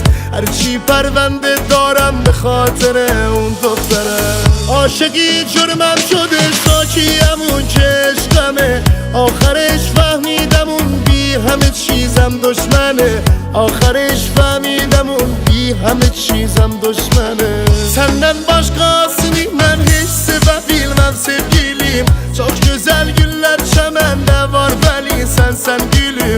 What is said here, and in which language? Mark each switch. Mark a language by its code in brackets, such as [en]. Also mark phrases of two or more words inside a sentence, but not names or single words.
[fa] هرچی پرونده دارم به خاطر اون دختر است. عاشقی جرمم شده ساکیم که عشقمه. آخرش فهمیدم اون بی همه چیزم دشمنه. آخرش فهمیدم اون بی همه چیزم دشمنه. [tr] Senden başkasını ben hiç sevebilmem sevgilim. Çok güzel güller çemende var veli sen gülüm.